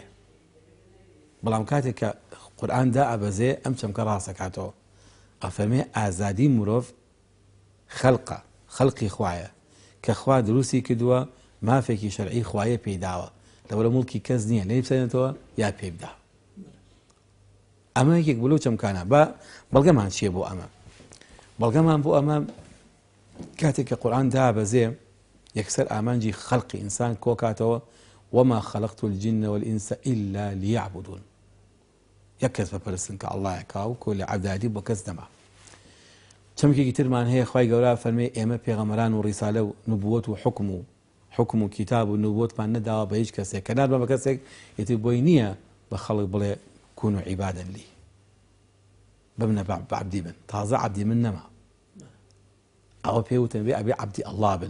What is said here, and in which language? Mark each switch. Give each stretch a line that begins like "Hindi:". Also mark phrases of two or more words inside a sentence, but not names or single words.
Central Kurdish: بەڵام کاتێک کە قورئان دائەبەزێ ئەم چەمکە ڕاستەکاتەوە، ئەفەرمێ ئازادی مرۆڤ خەڵقی خوایە کە خوا دروستی کردووە، مافێکی شەرعی خوایە پێداوە، لەوەرە موڵکی کەس نییە لێی بسێنێتەوە یا پێ بدە. ئەمە یەکێک بلو چەمکانە. بە بەڵگەمان چییە بۆ ئەمە؟ بەڵگەمان بۆ ئەمە کاتێک کە قورئان دابەزێ یەکسەر ئامانجی خەڵقی ئینسان کۆکاتەوە،
Arabic: وما خلقت الجن والإنس إلا ليعبدون.
Central Kurdish: یەکەس بەپەرستن کە ئەڵڵایە کاو کۆ لە عەبدادی بۆ کەس دەما. چەمکێکی ترمان هەیە خوای گەورە فەرمێ ئێمە پێغەمبەران و ڕیسالە و نبووەت و حکم و کتاب و نبووەتمان نەداوە بە هیچ کەسێک کە نادبە بە کەسێک ئیتر بۆی نییە بە خەڵک بڵێ
Arabic: کونوا عیبادەن لی،
Central Kurdish: ببنە عەبدی بن، تازە عەبدی من نەما، ئەوە پێوتن بێ ئەبێ عەبدی ئەڵڵا بن.